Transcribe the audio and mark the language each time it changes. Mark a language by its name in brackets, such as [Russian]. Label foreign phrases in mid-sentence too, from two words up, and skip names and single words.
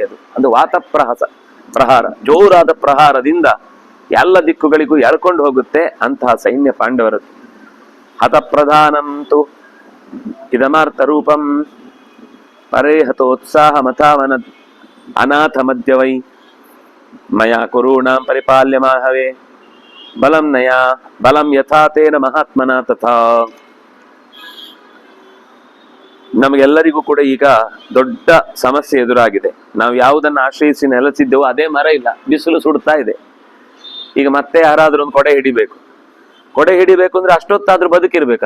[Kannada] ಅದು ವಾತ ಪ್ರಹಾರ, ಜೋರಾದ ಪ್ರಹಾರದಿಂದ ಎಲ್ಲ ದಿಕ್ಕುಗಳಿಗೂ ಎಳ್ಕೊಂಡು ಹೋಗುತ್ತೆ ಅಂತಹ ಸೈನ್ಯ ಪಾಂಡವರದ್ದು. [Sanskrit] ಹತಪ್ರಧಾನಂತು ಇದಮಾರ್ಥ ರೂಪಂ ಪರೇಹತೋತ್ಸಾಹ ಮಥಾವನ ಅನಾಥ ಮಧ್ಯವೈ ಮಯಾ ಕುರುಣಾಂ ಪರಿಪಾಲ್ಯ ಮಾಹವೇ ಬಲಂ ಯಥಾ ತೇನ ಮಹಾತ್ಮನ ತಥಾ. [Kannada] ನಮಗೆಲ್ಲರಿಗೂ ಕೂಡ ಈಗ ದೊಡ್ಡ ಸಮಸ್ಯೆ ಎದುರಾಗಿದೆ. ನಾವು ಯಾವುದನ್ನು ಆಶ್ರಯಿಸಿ ನೆಲೆಸಿದ್ದೆವೋ ಅದೇ ಮರ ಇಲ್ಲ, ಬಿಸಿಲು ಸುಡ್ತಾ ಇದೆ. ಈಗ ಮತ್ತೆ ಯಾರಾದ್ರೂ ಒಂದು ಕೊಡೆ ಹಿಡಿಬೇಕು ಅಂದ್ರೆ ಅಷ್ಟೊತ್ತಾದ್ರೂ ಬದುಕಿರ್ಬೇಕಲ್ಲ.